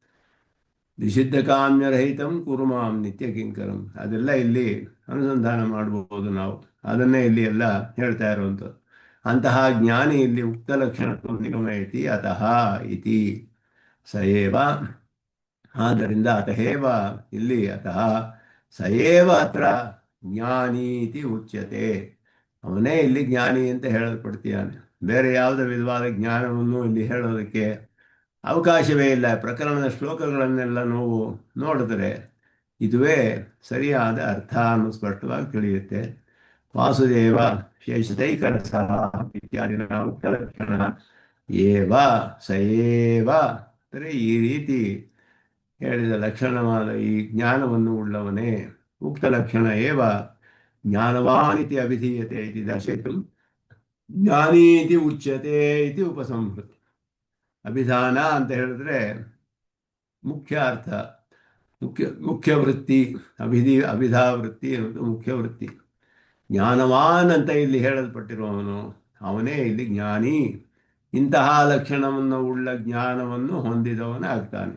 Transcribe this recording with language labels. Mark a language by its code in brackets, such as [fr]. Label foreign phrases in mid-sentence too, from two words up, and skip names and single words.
[sa] ನಿಷಿದ್ಧ ಕಾಮ್ಯರಹಿತಂ ಕುರುಮಾಂ ನಿತ್ಯ ಕಿಂಕರಂ, [kn] ಅದೆಲ್ಲ ಇಲ್ಲಿ ಅನುಸಂಧಾನ ಮಾಡಬಹುದು ನಾವು. ಅದನ್ನೇ ಇಲ್ಲಿ ಎಲ್ಲ ಹೇಳ್ತಾ ಇರುವಂಥದ್ದು. ಅಂತಹ ಜ್ಞಾನಿ ಇಲ್ಲಿ [sa] ಉಕ್ತ ಲಕ್ಷಣ ನಿಗಮಯತಿ ಅತಃ ಇತಿ ಸಯೇವ, [kn] ಆದ್ದರಿಂದ ಅತಹೇವ ಇಲ್ಲಿ [sa] ಅತಃ ಸಯೇವ ಅತ್ರ ಜ್ಞಾನೀತಿ ಉಚ್ಯತೆ, [kn] ಅವನೇ ಇಲ್ಲಿ ಜ್ಞಾನಿ ಅಂತ ಹೇಳಲ್ಪಡ್ತೀಯಾನೆ. ಬೇರೆ ಯಾವುದೇ ವಿಧವಾದ ಜ್ಞಾನವನ್ನು ಇಲ್ಲಿ ಹೇಳೋದಕ್ಕೆ ಅವಕಾಶವೇ ಇಲ್ಲ. ಪ್ರಕರಣದ ಶ್ಲೋಕಗಳನ್ನೆಲ್ಲ ನಾವು ನೋಡಿದ್ರೆ ಇದುವೇ ಸರಿಯಾದ ಅರ್ಥ ಅನ್ನೋ ಸ್ಪಷ್ಟವಾಗಿ ತಿಳಿಯುತ್ತೆ. [sa] ವಾಸುದೇವ ಶೇಷತೈಕರಸಃ ಇತ್ಯಾದಿನ ಉಕ್ತಲಕ್ಷಣ ಏವ ಸಯೇವ [kn] ಅಂದರೆ ಈ ರೀತಿ ಹೇಳಿದ ಲಕ್ಷಣವಾದ ಈ ಜ್ಞಾನವನ್ನು ಉಳ್ಳವನೇ. [sa] ಉಕ್ತ ಲಕ್ಷಣ ಏವ ಜ್ಞಾನವಾನಿತಿ ಅಭಿಧೀಯತೆ ಇತಿ ದರ್ಶಯಿತು ಜ್ಞಾನೀತಿ ಉಚ್ಯತೆ ಇತಿ ಉಪಸಂಹೃತಿ. [kn] ಅಭಿಧಾನ ಅಂತ ಹೇಳಿದ್ರೆ ಮುಖ್ಯ ಅರ್ಥ, ಮುಖ್ಯ ವೃತ್ತಿ. ಅಭಿಧಾವೃತ್ತಿ ಅನ್ನೋದು ಮುಖ್ಯ ವೃತ್ತಿ. ಜ್ಞಾನವಾನ್ ಅಂತ ಇಲ್ಲಿ ಹೇಳಲ್ಪಟ್ಟಿರುವವನು ಅವನೇ ಇಲ್ಲಿ ಜ್ಞಾನಿ. ಇಂತಹ ಲಕ್ಷಣವನ್ನು ಉಳ್ಳ ಜ್ಞಾನವನ್ನು ಹೊಂದಿದವನಾಗ್ತಾನೆ.